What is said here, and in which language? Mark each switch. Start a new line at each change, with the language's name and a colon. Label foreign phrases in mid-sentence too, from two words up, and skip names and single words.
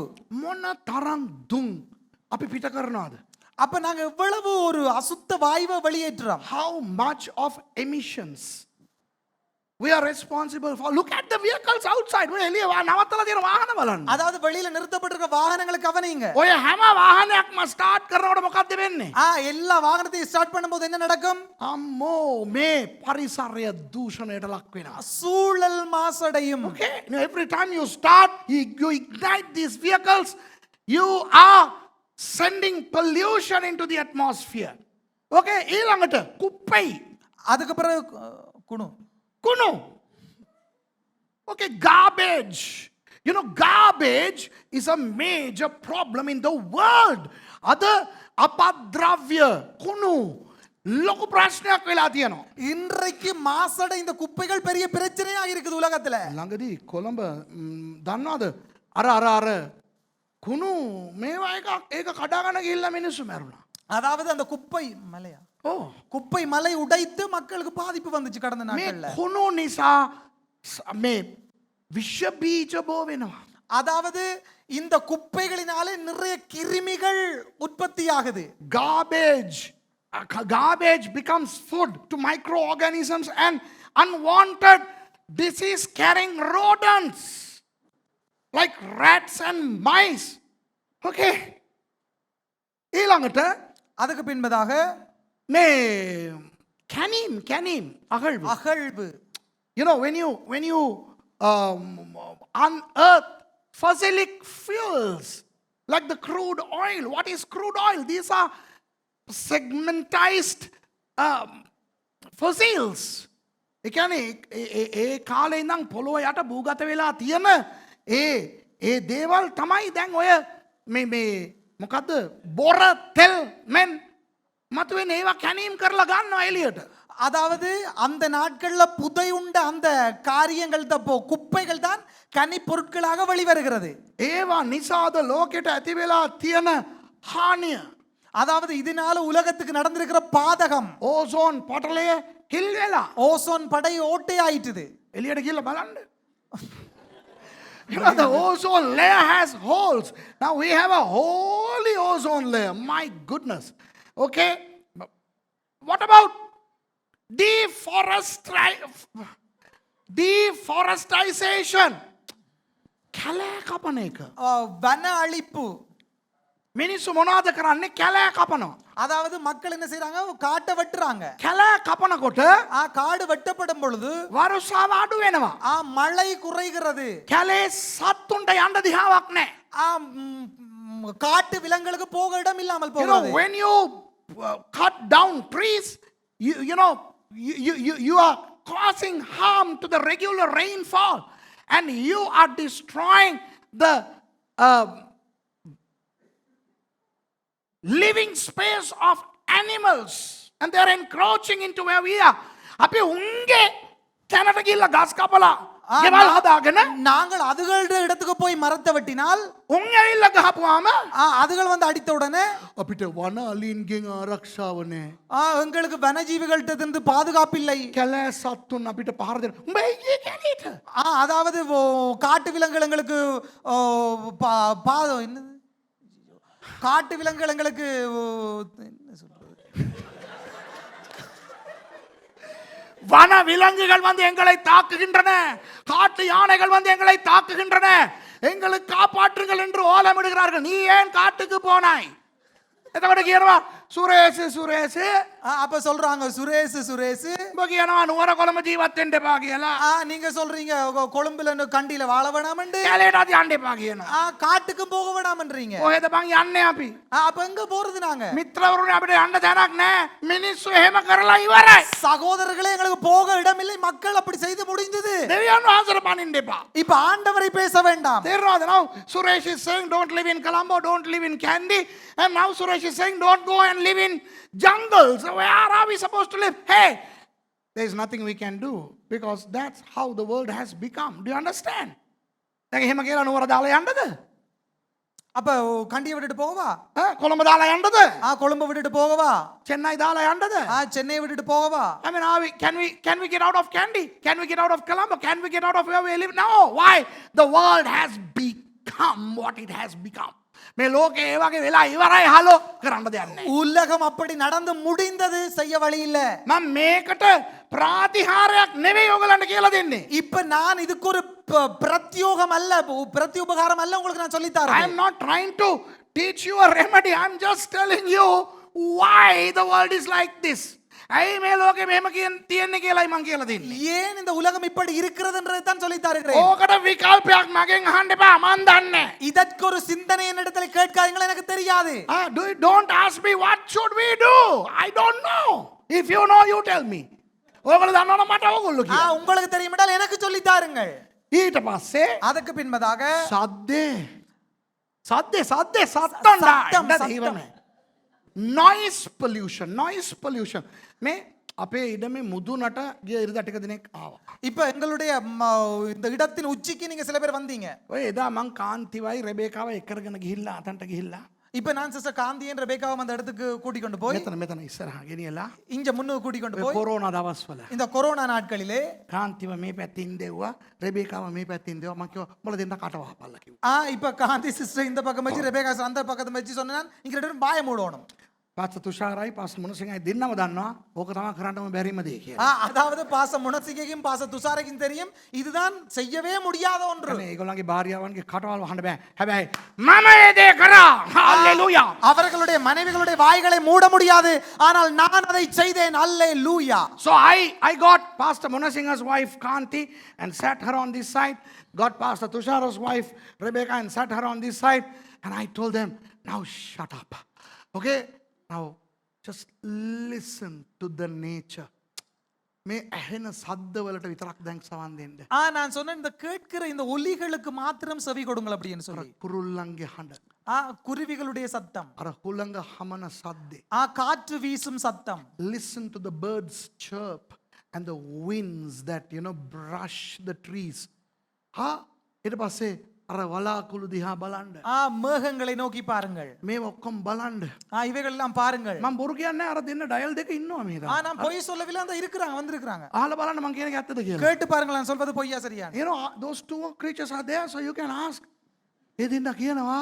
Sinhala: මොන තරම් දුම් අපි පිට කරනවද?
Tamil: அப்ப நாங்க எவ்வளவு ஒரு அசுத்த வாயுவை வெளியேற்றுறோம்.
English: how much of emissions we are responsible for? Look at the vehicles outside.
Sinhala: ඔය එළිය නවත්තලා තියෙන වාහන බලන්න.
Tamil: அதாவது வெளியில நிறுத்தப்பட்டிருக்க வாகனங்களை கவனிங்க.
Sinhala: ඔය හැම වාහනයක්ම ස්ටාර්ට් කරනකොට මොකද්ද වෙන්නේ?
Tamil: எல்லா வாகனத்தையும் ஸ்டார்ட் பண்ணும்போது என்ன நடக்கும்?
Sinhala: අම්මෝ මේ පරිසරය දූෂණයට ලක් වෙනවා.
Tamil: சூழல் மாசடையும்.
English: Okay, every time you start, you ignite these vehicles, you are sending pollution into the atmosphere.
Sinhala: Okay, ඊළඟට කුප්පයි.
Tamil: அதுக்கு பிறகு குணு.
English: Okay, garbage. You know, garbage is a major problem in the world.
Sinhala: Other apadravya, kunu, ලොකු ප්‍රශ්නයක් වෙලා තියෙනවා.
Tamil: இன்றைக்கு மாசடைந்த குப்பைகள் பெரிய பிரச்சனையா இருக்குது உலகத்துல.
Sinhala: ළඟදී කොළඹ දන්නවද? අර කුණු මේවා ඒක කඩාගෙන ගිහිල්ලා මිනිස්සු මැරුණා.
Tamil: அதாவது அந்த குப்பை மலையா? குப்பை மலை உடைத்து மக்களுக்கு பாதிப்பு வந்துச்சு கடந்த நாட்கள்ல.
Sinhala: මේ කුණු නිසා මේ විෂ බීජ බෝ වෙනවා.
Tamil: அதாவது இந்த குப்பைகளினாலே நிறைய கிருமிகள் உற்பத்தியாகுது.
English: Garbage becomes food to microorganisms and unwanted disease carrying rodents like rats and mice.
Sinhala: Okay, ඊළඟට
Tamil: அதுக்கு பின்பதாக
Sinhala: මේ කැනීම්
Tamil: அகழ்வு.
English: you know, when you unearth fossilic fuels like the crude oil. What is crude oil? These are segmentized fossils.
Sinhala: ඒ කියන්නේ ඒ කාලේ ඉඳන් පොළොව යට භූගත වෙලා තියෙන ඒ දේවල් තමයි දැන් ඔය මේ මොකද්ද බොර තෙල් මෙන් මතුවෙන ඒවා කැනීම් කරලා ගන්නවා එළියට.
Tamil: அதாவது அந்த நாட்கள்ல புதை உண்ட அந்த காரியங்கள் குப்பைகள் தான் கனி பொருட்களாக வெளிவருகிறது.
Sinhala: ඒවා නිසාද ලෝකෙට ඇති වෙලා තියෙන හානිය.
Tamil: அதாவது இதனால உலகத்துக்கு நடந்திருக்கிற பாதகம்.
Sinhala: ඕසෝන් පටලය හිල් වෙලා
Tamil: ஓசோன் படை ஓட்டை ஆயிட்டுது.
Sinhala: එළියට ගිහලා බලන්න.
English: You know, the ozone layer has holes. Now we have a holy ozone layer. My goodness. Okay. What about deforestation?
Sinhala: කැලෑ කපන එක.
Tamil: வன அழிப்பு.
Sinhala: මිනිස්සු මොනවද කරන්නේ? කැලෑ කපනවා.
Tamil: அதாவது மக்கள் என்ன செய்றாங்க? காட்டை வெட்டுறாங்க.
Sinhala: කැලෑ කපනකොට
Tamil: காடு வெட்டப்படும் பொழுது
Sinhala: වරුසාව අඩු වෙනවා.
Tamil: மழை குறைகிறது.
Sinhala: කැලේ සත්තුන්ට යන්න දිහාවක් නැහැ.
Tamil: காட்டு விலங்குகளுக்கு போக இடம் இல்லாமல்
English: You know,
Tamil: போகிறது.
English: when you cut down trees, you are causing harm to the regular rainfall, and you are destroying the living space of animals, and they are encroaching into where we are.
Sinhala: අපි උන්ගේ තැනට ගිහිල්ලා ගස් කපලා ගෙවල් හදාගෙන
Tamil: நாங்கள் அதுகளுடைய இடத்துக்கு போய் மரத்தை வெட்டினால்
Sinhala: උන් ඇවිල්ලා ගහපුවාම
Tamil: அதுகள் வந்து அடித்த உடனே
Sinhala: අපිට වන අලින්ගෙන් ආරක්ෂාව නැහැ.
Tamil: எங்களுக்கு வனஜீவிகள்கிட்ட இருந்து பாதுகாப்பு இல்லை.
Sinhala: කැලෑ සත්තුන් අපිට පහර දෙන. උඹ එන්නේ කැලේට.
Tamil: அதாவது காட்டு விலங்குகள் எங்களுக்கு என்னது காட்டு விலங்குகள் எங்களுக்கு என்ன சொல்றது வன விலங்குகள் வந்து எங்களை தாக்குகின்றன, காட்டு யானைகள் வந்து எங்களை தாக்குகின்றன, எங்களை காப்பாற்றுங்கள் என்று ஓலமிடுகிறார்கள். நீ ஏன் காட்டுக்கு போனாய்?
Sinhala: එතකොට කියනවා සුරේෂ් සුරේෂ්
Tamil: அப்ப சொல்றாங்க சுரேஷ் சுரேஷ்
Sinhala: උඹ කියනවා නුවර කොළඹ ජීවත් වෙන්න එපා කියලා.
Tamil: நீங்க சொல்றீங்க கொழும்புல கண்டியில வாழ வேணாமண்டு.
Sinhala: කැලේට යන්න එපා කියනවා.
Tamil: காட்டுக்கும் போக வேணாமன்றீங்க.
Sinhala: කොහෙද බං යන්නේ අපි?
Tamil: அப்ப எங்க போறது நாங்க?
Sinhala: මිත්‍රවරුනි අපිට යන්න තැනක් නැහැ. මිනිස්සු එහෙම කරලා ඉවරයි.
Tamil: சகோதரர்களே எங்களுக்கு போக இடமில்லை, மக்கள் அப்படி செய்து முடிந்தது.
Sinhala: දෙවියන් වහන්සේට පනින්න එපා.
Tamil: இப்ப ஆண்டவரை பேச வேண்டாம்.
Sinhala: තේරෙනවද?
English: now Suresh is saying don't live in Colombo, don't live in Kandy, and now Suresh is saying don't go and live in jungles. So where are we supposed to live? Hey, there is nothing we can do because that's how the world has become. Do you understand?
Sinhala: දැන් එහෙම කියලා නුවර දාලා යන්නද?
Tamil: அப்ப கண்டியை விட்டுட்டு போகவா?
Sinhala: කොළඹ දාලා යන්නද?
Tamil: கொழும்பை விட்டுட்டு போகவா?
Sinhala: சென்னை දාලා යන්නද?
Tamil: சென்னையை விட்டுட்டு போகவா?
English: I mean, can we get out of Kandy? Can we get out of Colombo? Can we get out of where we live? No. Why? The world has become what it has become.
Sinhala: මේ ලෝකේ ඒ වගේ වෙලා ඉවරයි හලෝ කරන්න දෙයක් නැහැ.
Tamil: உலகம் அப்படி நடந்து முடிந்தது, செய்ய வழி இல்ல.
Sinhala: මම මේකට ප්‍රාතිහාරයක් නෙවෙයි ඔයගලන්ට කියලා දෙන්නේ.
Tamil: இப்ப நான் இதுக்கு ஒரு பிரத்யோகம் அல்ல, பிரத்யுபகாரம் அல்ல உங்களுக்கு நான் சொல்லி
English: I
Tamil: தரேன்.
English: am not trying to teach you a remedy. I am just telling you why the world is like this.
Sinhala: ඇයි මේ ලෝකෙ මෙහෙම තියෙන්නේ කියලායි මං කියලා දෙන්නේ.
Tamil: ஏன் இந்த உலகம் இப்படி இருக்கிறதுன்றதை தான் சொல்லி தருகிறேன்.
Sinhala: ඕකට විකල්පයක් මගෙන් අහන්න එපා. මං දන්නේ.
Tamil: இதற்கு ஒரு சிந்தனை என்னிடத்துல கேட்காதீங்களா, எனக்கு தெரியாது.
English: Don't ask me what should we do. I don't know. If you know, you tell me.
Sinhala: ඔයගොල්ලෝ දන්නවනම් මට ඕගොල්ලෝ කියන්න.
Tamil: உங்களுக்கு தெரியுமாட்டால் எனக்கு சொல்லி தாருங்கள்.
Sinhala: ඊට පස්සේ
Tamil: அதுக்கு பின்பதாக
Sinhala: සද්දේ සත්තම්
English: noise pollution
Sinhala: මේ අපේ ඉඩමේ මුදුනට ගිය ඉරිදා ටික දිනක් ආවා.
Tamil: இப்ப எங்களுடைய இந்த இடத்தின் உச்சிக்கு நீங்க சில பேர் வந்தீங்க.
Sinhala: ඔය එදා මං කාන්තිවයි රෙබේකාව එකරගෙන ගිහිල්ලා අතන්ට ගිහිල්ලා
Tamil: இப்ப நான் சிஸ்டர் காந்தியன் ரெபேக்காவும் அந்த இடத்துக்கு கூட்டி கொண்டு போய்
Sinhala: මෙතන ඉස්සරහා ගෙනියලා
Tamil: இங்க முன்னுக்கு கூட்டி கொண்டு போய்
Sinhala: කොරෝනා දවස්වල
Tamil: இந்த கொரோனா நாட்களிலே
Sinhala: කාන්තිව මේ පැත්තින් දෙව්වා රෙබේකාව මේ පැත්තින් දෙව්වා මං කිව්වා උඹලා දෙන්න කට වහපල්ලා කිව්වා.
Tamil: இப்ப காந்தி சிஸ்டர் இந்த பக்கம் வச்சு ரெபேக்கா அந்த பக்கத்தை வச்சு சொன்னான் இங்க ரெண்டு பேரும் பாய மூடணும்.
Sinhala: පාස්ටර් තුෂාරයි පාස්ටර් මොනසිංහයි දෙන්නම දන්නවා ඕක තමයි කරන්නම බැරිම දේ කියලා.
Tamil: அதாவது பாச முனசிகையும் பாச துஷாரைக்கும் தெரியும் இதுதான் செய்யவே முடியாத ஒன்று.
Sinhala: ඒගොල්ලන්ගේ භාර්යාවන්ගේ කටවල් වහන්න බෑ. හැබැයි මම ඒ දේ කරා. හalleluya.
Tamil: அவர்களுடைய மனைவிகளுடைய வாய்களை மூட முடியாது, ஆனால் நான் அதை செய்தேன். ஹalleluya.
English: So I got Pastor Monasingha's wife Kanti and sat her on this side, got Pastor Tushara's wife Rebecca and sat her on this side, and I told them, now shut up. Okay? Now just listen to the nature.
Sinhala: මේ ඇහෙන සද්දවලට විතරක් දැන් සවන් දෙන්න.
Tamil: நான் சொன்னேன் இந்த கேட்கிற இந்த ஒலிகளுக்கு மாத்திரம் செவி கொடுங்கள் அப்படின்னு சொல்லி.
Sinhala: කුරුල්ලන්ගේ හඬ.
Tamil: குருவிகளுடைய சத்தம்.
Sinhala: අර හුළඟ හමන සද්දේ.
Tamil: காற்று வீசும் சத்தம்.
English: Listen to the birds chirp and the winds that brush the trees.
Sinhala: ඊට පස්සේ අර වලාකුළු දිහා බලන්න.
Tamil: மேகங்களை நோக்கி பாருங்கள்.
Sinhala: මේ ඔක්කොම බලන්න.
Tamil: இவைகள் எல்லாம் பாருங்கள்.
Sinhala: මම බොරු කියන්නේ අර දෙන්න ඩයල් දෙක ඉන්නවා මේ දා.
Tamil: நான் பொய் சொல்லவில்லை, அந்த இருக்கிறாங்க வந்திருக்காங்க.
Sinhala: අහලා බලන්න මම කියන එක ඇත්තද කියලා.
Tamil: கேட்டு பாருங்கள் நான் சொல்வது பொய்யா சரியா.
English: Those two creatures are there so you can ask.
Sinhala: ඒ දෙන්න කියනවා